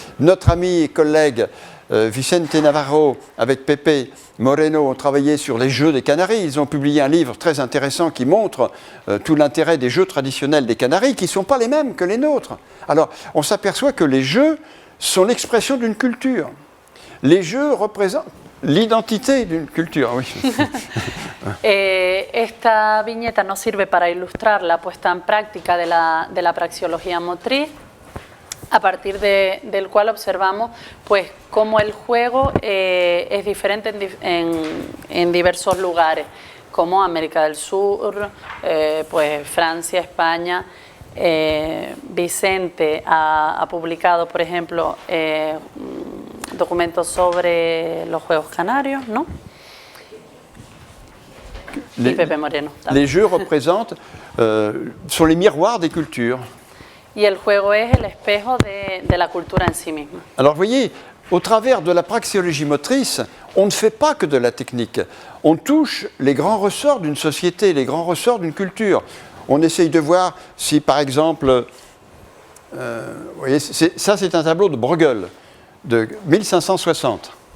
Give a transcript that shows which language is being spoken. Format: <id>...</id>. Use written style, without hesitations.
<fr>Notre ami et collègue Vicente Navarro, avec Pepe Moreno, ont travaillé sur les jeux des Canaries. Ils ont publié un livre très intéressant qui montre tout l'intérêt des jeux traditionnels des Canaries, qui ne sont pas les mêmes que les nôtres. Alors, on s'aperçoit que les jeux sont l'expression d'une culture. Les jeux représentent l'identité d'une culture, oui.</fr> <es>Esta viñeta nos sirve para ilustrar la puesta en práctica de la praxeología motriz, a partir del cual observamos pues, cómo el juego es diferente en diversos lugares, como América del Sur, pues Francia, España. Vicente ha publicado, por ejemplo, documentos sobre los juegos canarios, ¿no? Y Pepe Moreno también.</es> <fr>Les jeux représentent, sont les miroirs des cultures.</fr> <es>Y el juego es el espejo de la cultura en sí misma.</es> <fr>Alors vous voyez, au travers de la praxéologie motrice, on ne fait pas que de la technique. On touche les grands ressorts d'une société, les grands ressorts d'une culture. On essaye de voir si, par exemple, vous voyez, ça c'est un tableau de Bruegel, de 1560.</fr>